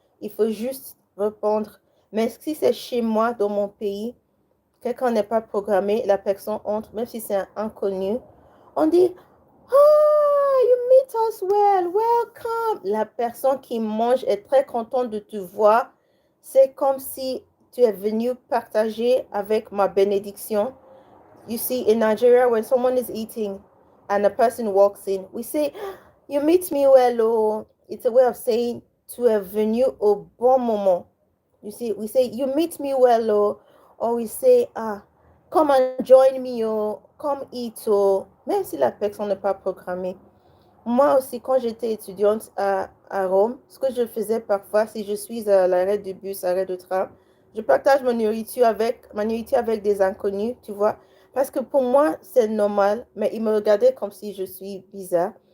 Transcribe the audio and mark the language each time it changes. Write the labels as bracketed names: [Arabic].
[French] Il faut juste répondre. Mais si c'est chez moi, dans mon pays, quelqu'un n'est pas programmé, la personne entre, même si c'est un inconnu, on dit, ah, [English] you meet us well, welcome. [French] La personne qui mange est très contente de te voir. C'est comme si tu es venu partager avec ma bénédiction. [English] You see, in Nigeria, when someone is eating and a person walks in, we say, you meet me well, oh. It's a way of saying [French] tu es venu au bon moment. [English] You see, we say, you meet me well, oh. Or we say, ah, come and join me, oh. Come eat, oh. [French] Même si la personne n'est pas programmée. Moi aussi, quand j'étais étudiante à Rome, ce que je faisais parfois, si je suis à l'arrêt de bus, arrêt de train, je partage ma nourriture avec des inconnus, tu vois. Parce que pour moi, c'est normal, mais ils me regardaient comme si je suis bizarre.